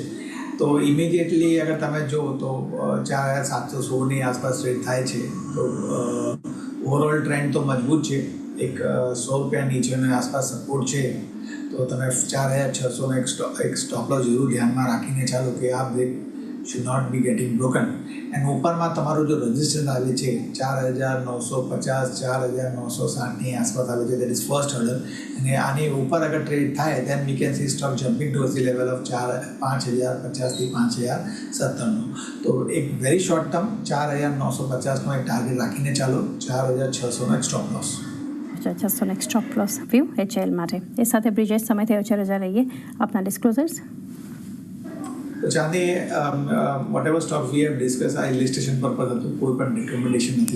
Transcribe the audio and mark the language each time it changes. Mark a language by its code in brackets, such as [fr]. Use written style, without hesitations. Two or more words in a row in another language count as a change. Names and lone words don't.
[gu] તો ઇમિડિયેટલી અગર તમે જુઓ તો 4716ની આસપાસ ટ્રેડ થાય છે. તો [en] overall trend [gu] તો મજબૂત છે. એક 100 રૂપિયા નીચેની આસપાસ સપોર્ટ છે. તો તમે 4600નો એક [en] stop loss [gu] જરૂર ધ્યાનમાં રાખીને ચાલો કે આ બ્રેક [en] should not be getting broken. [gu] અને ઉપરમાં તમારું જો રજિસ્ટન્સ આવે છે 4950 4960ની આસપાસ આવે છે, [en] that is first hurdle. [gu] અને આની ઉપર અગર ટ્રેડ થાય [en] then we can see stock jumping towards the level of [gu] 5050 થી 5070. તો એક [en] very short term [gu] 4950નો એક ટાર્ગેટ રાખીને ચાલો, 4600નો એક [en] stop loss. [gu] 600 [en] next stop loss view [gu] HL માટે. એ સાથે બ્રિજેશ સમય થયો 4000 રહીએ આપના ડિસ્ક્લોઝર્સ. તો ચાંદી [en] whatever stock we have discuss [gu] આ [en] illustration purpose [gu] હતું, કોઈ પણ રિકમેન્ડેશન નથી.